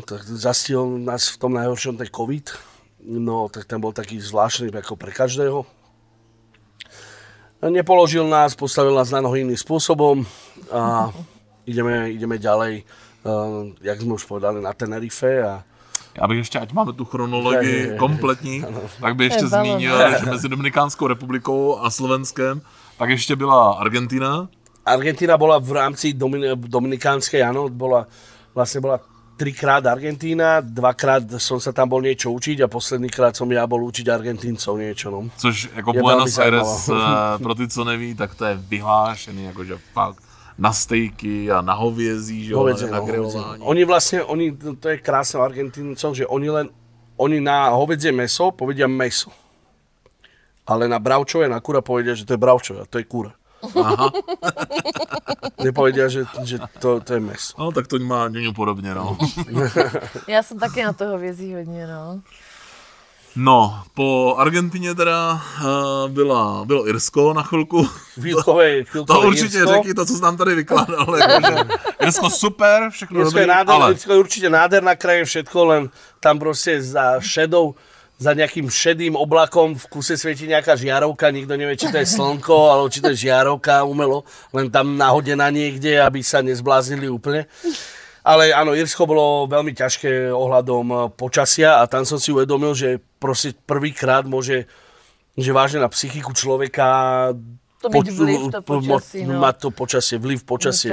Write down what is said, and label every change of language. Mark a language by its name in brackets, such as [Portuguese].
[Slovak] Tak zastihol nás v tom najhoršom ten COVID, no tak ten bol taký zvláštny ako pre každého. Nepoložil nás, postavil nás na nohy iným spôsobom a ideme ďalej, jak sme už povedali, na Tenerife a [Czech] já bych ještě, ať máme tu chronologii kompletní, tak bych ještě zmínil, že mezi Dominikánskou republikou a Slovenskem, tak ještě byla Argentina. [Slovak] Argentina bola v rámci Dominikánskej, áno, bola 3-krát Argentína, 2-krát som sa tam bol niečo učiť a poslednýkrát som ja bol učiť Argentíncov niečo, no. [Czech] Což jako Buenos Aires, pro ty, co neví, tak to je vyhlášený, jakože fakt. Na stejky a na hovězí, že na grilování. [Slovak] Oni to je krásne v Argentíncoch, že oni na hovädzie meso povedia meso. Ale na bravčové, na kura povedia, že to je bravčové, to je kura. Aha. Nepovedia, že to je meso. [Czech] No, tak to má něco podobně, no. Já jsem taky na to hovězí hodně, no. No, po Argentině teda bylo Irsko na chvilku. [Slovak] Chvíľkové [Czech] to určitě Irsko. Řekni to, co jsi nám tady vykládal. Jakože Irsko super, všechno Irsko dobrý, ale... [Slovak] Irsko je určite nádherná krajina, všetko, len tam proste za nejakým šedým oblakom v kuse svieti nejaká žiarovka, nikto nevie, či to je slnko, alebo či to je žiarovka umelo, len tam nahodená niekde, aby sa nezbláznili úplne. Ale áno, Irsko bolo veľmi ťažké ohľadom počasia a tam som si uvedomil, že proste prvýkrát môže, že vážne na psychiku človeka mať to počasie, vliv počasie.